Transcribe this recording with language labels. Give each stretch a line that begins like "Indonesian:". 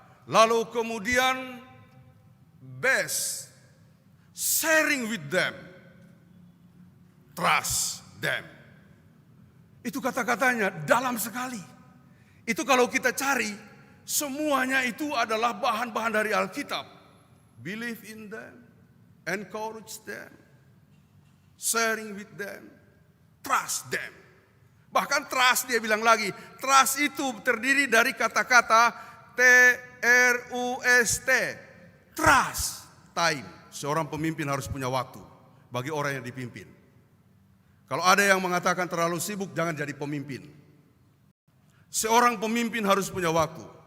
Indonesian: Lalu kemudian
English: best, sharing with them, trust them.
Indonesian: Itu kata-katanya dalam sekali. Itu kalau kita cari, semuanya itu adalah bahan-bahan dari Alkitab.
English: Believe in them, encourage them, sharing with them, trust them.
Indonesian: Bahkan trust, dia bilang lagi, trust itu terdiri dari kata-kata TRUST. Trust, time. Seorang pemimpin harus punya waktu bagi orang yang dipimpin. Kalau ada yang mengatakan terlalu sibuk, jangan jadi pemimpin. Seorang pemimpin harus punya waktu.